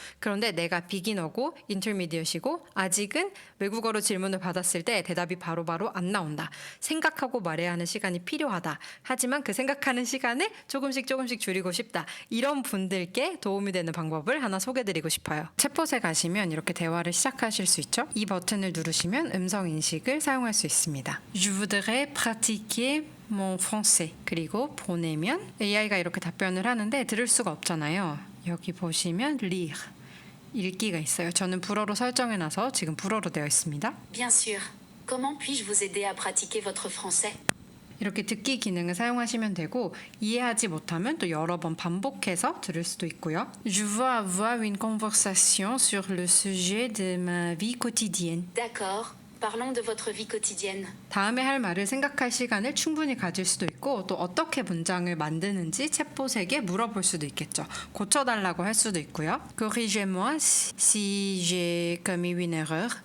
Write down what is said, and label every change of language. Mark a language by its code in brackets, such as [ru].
[ko] 그런데 내가 비기너고 인터미디엇이고 아직은 외국어로 질문을 받았을 때 대답이 바로바로 안 나온다. 생각하고 말해야 하는 시간이 필요하다. 하지만 그 생각하는 시간을 조금씩 줄이고 싶다. 이런 분들께 도움이 되는 방법을 하나 소개드리고 싶어요. 챗봇에 가시면 이렇게 대화를 시작하실 수 있죠. 이 버튼을 누르시면 음성 인식을 사용할 수 있습니다. [fr] Je voudrais pratiquer mon français. [ko] 그리고 보내면 AI가 이렇게 답변을 하는데 들을 수가 없잖아요. 여기 보시면 lire. 읽기가 있어요. 저는 불어로 설정해놔서 지금 불어로 되어 있습니다. [fr] Bien sûr. Comment puis-je vous aider à pratiquer votre français? [ko] 이렇게 듣기 기능을 사용하시면 되고 이해하지 못하면 또 여러 번 반복해서 들을 수도 있고요. [fr] Je veux avoir une conversation sur le sujet de ma vie quotidienne. D'accord, parlons de votre vie quotidienne. [ko] 다음에 할 말을 생각할 시간을 충분히 가질 수도 있고 또 어떻게 문장을 만드는지 챗봇에게 물어볼 수도 있겠죠. 고쳐달라고 할 수도 있고요. [fr] Corrigez-moi si j'ai commis une erreur.